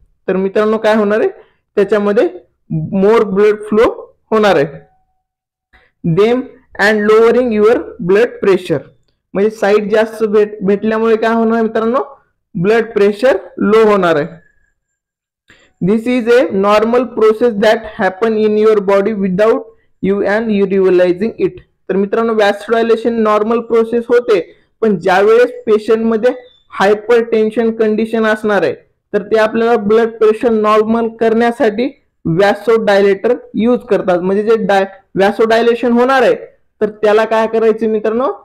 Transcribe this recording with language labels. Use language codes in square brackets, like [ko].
[mr] तर मित्रांनो काय होणार आहे? त्याच्यामध्ये मोर ब्लड फ्लो होणार आहे, [en] them and lowering your blood pressure, [mr] म्हणजे साईड जास्त भेटल्यामुळे काय होणार मित्रांनो? ब्लड प्रेशर लो होणार आहे। [en] This is a normal process that happen in your body without you and you realizing it. [mr] तर मित्रांनो, वॅसोडायलेशन नॉर्मल प्रोसेस होते, पण ज्यावेळेस पेशंट मध्ये हायपरटेन्शन कंडिशन असणार आहे तर ते आपल्याला ब्लड प्रेशर नॉर्मल करण्यासाठी वॅसोडायलेटर यूज करतात। म्हणजे जे वॅसोडायलेशन होणार आहे तर त्याला काय करायचं मित्रांनो?